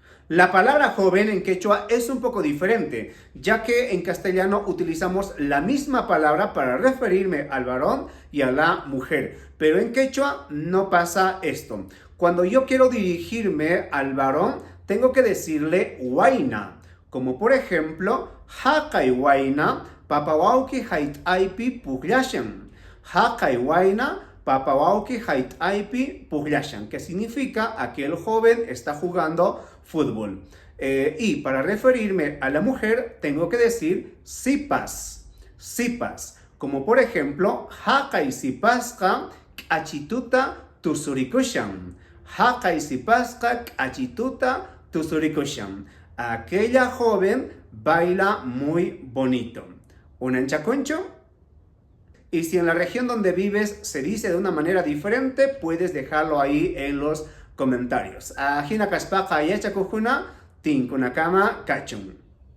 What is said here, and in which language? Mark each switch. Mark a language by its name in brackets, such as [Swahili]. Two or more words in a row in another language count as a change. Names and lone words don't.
[Spanish] La palabra joven en quechua es un poco diferente, ya que en castellano utilizamos la misma palabra para referirme al varón y a la mujer, pero en quechua no pasa esto. Cuando yo quiero dirigirme al varón, tengo que decirle huayna, como por ejemplo, [Quechua] haqay huayna, papawauki haitaypi pugllashan. Haqay huayna, papawauki haitaypi pugllashan, [Spanish] que significa aquel joven está jugando fútbol. Y para referirme a la mujer, tengo que decir sipas, sipas, como por ejemplo, [Quechua] haqay sipasqa achituta tusurikushan. Haqay sipasqa achituta tusurikushan. [Spanish] Aquella joven baila muy bonito. ¿Un anchaconcho? Y si en la región donde vives se dice de una manera diferente, puedes dejarlo ahí en los comentarios. [Quechua] Ajina kaspaqa yachakujuna, tinkunakama kachun.